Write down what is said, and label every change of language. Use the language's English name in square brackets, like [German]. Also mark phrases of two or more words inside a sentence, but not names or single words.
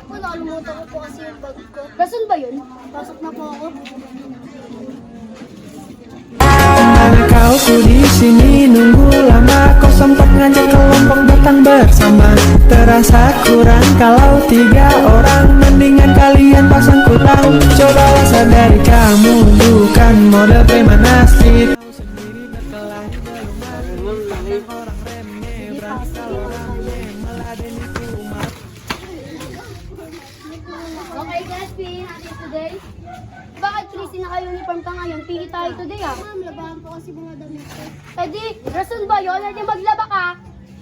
[Filipino] nakalimutan ko po kasi yung bag ko. Rason ba yun? Pasok na po ako. [Indonesian] Kau ku di sini nunggu lama, kau sempat ngajak kelompok datang bersama. Terasa kurang kalau 3 orang, mendingan kalian pasang kutang. Cobalah sadari kamu bukan model preman asli. Tahu sendiri berkelahi belum orang remeh, berani kalau rame meladeni umat. [Filipino] Okay guys, PE natin today. Bakit Christy naka-uniform ka ngayon? PE tayo today ah. Ma'am, labahan po kasi mga damit ko. Eh di, rason ba yun? Hindi maglaba ka.